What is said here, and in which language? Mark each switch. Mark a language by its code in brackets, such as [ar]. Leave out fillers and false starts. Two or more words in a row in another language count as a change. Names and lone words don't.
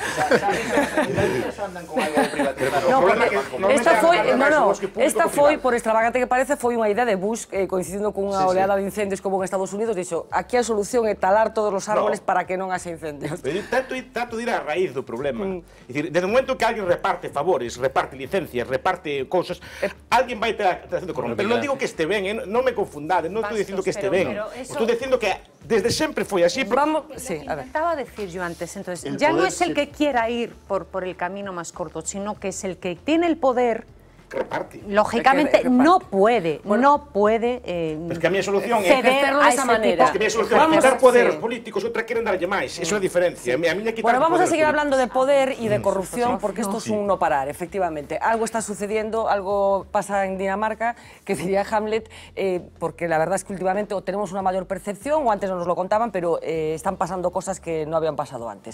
[gl] Esta foi por extravaganza extravagante que parece foi unha idea de Bush coincidindo cunha oleada de incendios como en Estados Unidos, dixo, aquí a solución é talar todos os árboles para que non haxa incendios. Pero tanto de ir á raíz do problema. É dicir, desde o momento que alguén reparte favores, reparte licencias, reparte cousas, alguén vai estar facendo corrupción. Pero non digo que este ben, non me confundade, non estou dicindo que este ben. Estou dicindo que desde sempre foi así. [es] Intentaba decir yo antes, entonces, ya no es el que quiera ir por el camino más corto, sino que es el que tiene el poder. Reparte. Lógicamente no puede, [gl] es que a mi solución é [es] ceder a esa manera. [gl] Es que a mi solución é quitar poderes políticos, outra queren darlle máis. Eso é a diferencia. [es] Bueno, vamos a seguir hablando de poder y de corrupción porque esto es un no parar, efectivamente. Algo está sucediendo, algo pasa en Dinamarca, que diría Hamlet, porque la verdad es que últimamente o tenemos una mayor percepción, o antes no nos lo contaban, pero están pasando cosas que no habían pasado antes.